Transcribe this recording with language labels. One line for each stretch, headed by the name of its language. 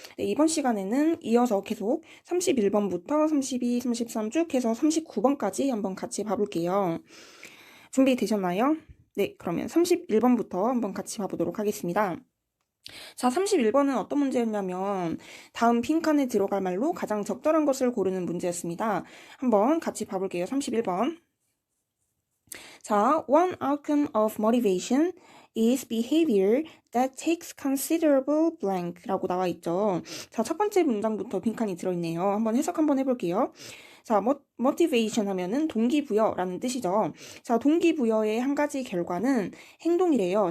Korean: 네, 이번 시간에는 이어서 계속 31번부터 32, 33 쭉 해서 39번까지 한번 같이 봐볼게요. 준비되셨나요? 네, 그러면 31번부터 한번 같이 봐보도록 하겠습니다. 자, 31번은 어떤 문제였냐면 다음 빈칸에 들어갈 말로 가장 적절한 것을 고르는 문제였습니다. 한번 같이 봐볼게요. 31번.
English: 자, one outcome of motivation is behavior that takes considerable blank
Korean: 라고 나와 있죠. 자, 첫 번째 문장부터 빈칸이 들어있네요. 한번 해석 한번 해볼게요. 자, motivation 하면은 동기부여라는 뜻이죠. 자, 동기부여의 한 가지 결과는 행동이래요.